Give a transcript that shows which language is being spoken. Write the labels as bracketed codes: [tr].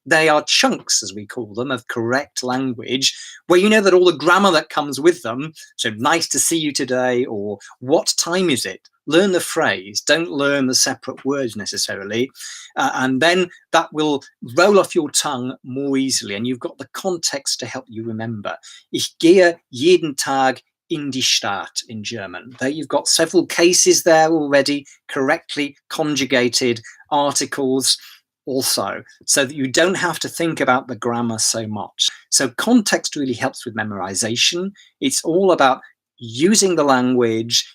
[en] They are chunks, as we call them, of correct language, where you know that all the grammar that comes with them, so nice to see you today, or what time is it? Learn the phrase, don't learn the separate words necessarily. And then that will roll off your tongue more easily, and you've got the context to help you remember. [de] Ich gehe jeden Tag in die Stadt [en] in German. There you've got several cases there already, correctly conjugated articles also, so that you don't have to think about the grammar so much. So context really helps with memorization. It's all about using the language.